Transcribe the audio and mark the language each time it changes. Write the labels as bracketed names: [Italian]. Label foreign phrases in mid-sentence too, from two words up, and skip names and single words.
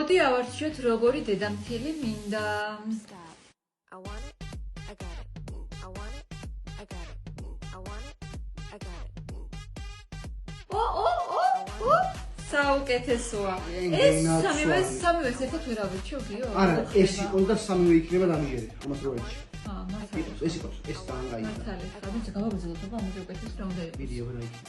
[Georgian] მოდი ავარჩიოთ როგორი დედამთილი მინდა. [English] I want it, I got it. I want it, I got it. I want it, I got it. [Georgian] საუკეთესოა. ეს სამივე ერთად ვერ ავირჩიო გიო? არა, ეს იყო და სამივე იქნება დამიჯერე. ამას რო ეჩი. მართალი. ეს იყო, ეს ძალიან გაიგო. მართალი. რადგან გავაგზავნოთ, აბა ამაზე უკეთეს რა უნდა იყოს. ვიდეო რა იქ.